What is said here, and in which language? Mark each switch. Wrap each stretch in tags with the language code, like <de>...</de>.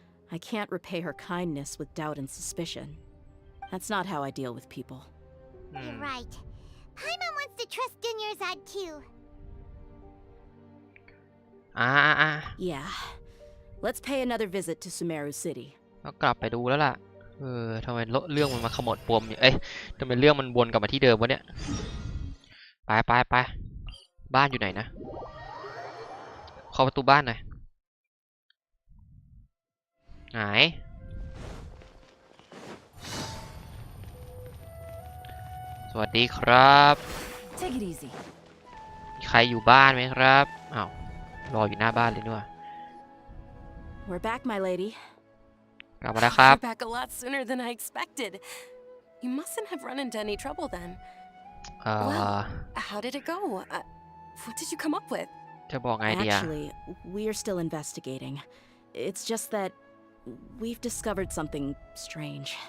<en>I can't repay her kindness with doubt and suspicion. That's not how I deal with people. You're right. Paimon wants to trust Dunyarzad too. Yeah. Let's pay another visit to Sumeru City.</en> <th>ก็กลับไปดูแล้วล่ะ ทำไมเรื่องมันมาขมวดปมเนี่ยเอ้ยทำไมเรื่องมันวนกลับมาที่เดิมวะเนี่ย ไปบ้านอยู่ไหนนะเข้าประตูบ้านหน่อยไหนสวัสดีครับ</th> <en>Take it easy.</en> <th>ใครอยู่บ้านไหมครับอ้าวรออยู่หน้าบ้านเลยด้วย</th> <en>We're back, my lady.</en> <th>กลับมาแล้วครับ</th> <en>You're back a lot sooner than I expected. You mustn't have run into any trouble then. เอ่อ Well, how did it go? What did you come up with?</en> <th>จะบอกไงดีอะ</th> <en>Actually, we are still investigating. It's just that we've discovered something strange.</en>